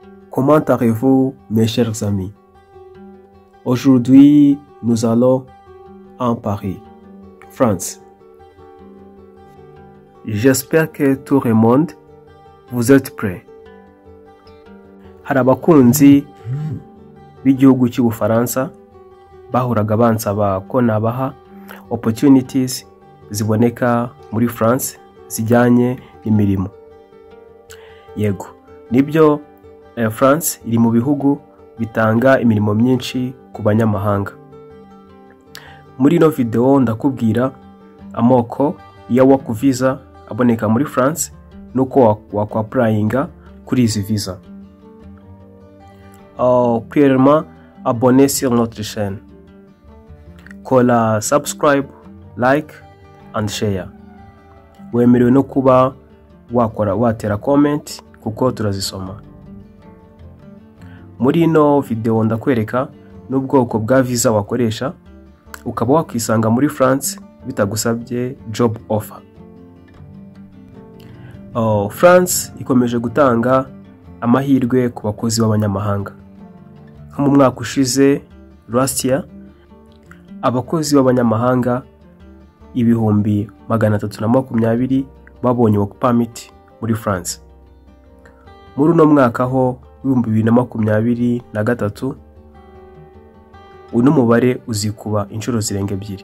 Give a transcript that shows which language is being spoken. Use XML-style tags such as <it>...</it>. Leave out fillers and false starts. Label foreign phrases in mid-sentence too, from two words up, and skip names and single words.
<fr>Comment allez-vous, mes chers amis? Aujourd'hui, nous allons en Paris, France. J'espère que tout le monde, vous êtes prêts.</fr> <rw>Hari abakunzi b'igihugu cy'Ubufaransa bahuraga bansaba ko nabaha opportunities ziboneka muri France zijyanye n'imirimo. Yego, nibyo France iri mu bihugu bitanga imirimo myinshi ku banyamahanga. Muri no video ndakubwira amoko ya</rw> <en>work visa</en> <rw>aboneka muri France nuko wakwapplyinga kuri izi visa.</rw> <fr>Premièrement, abonnez sur notre chaîne.</fr> <en>Kola subscribe, like and share.</en> <rw>Wemerewe no kuba watera comment kuko turazisoma. Muri ino video ndakwereka n'ubwoko bwa visa wakoresha ukaba wakwisanga muri France bitagusabye</rw> <en>job offer.</en> <rw>France ikomeje gutanga amahirwe ku bakozi b'abanyamahanga. Nko mu mwaka ushize</rw> <en>last year</en> <rw>abakozi b'abanyamahanga ibihumbi 320 babonye</rw> <en>work permit</en> <rw>muri France. Muri uno mwaka ho 2023 uno mubare uzikuba inshuro zirenga ebyiri.</rw>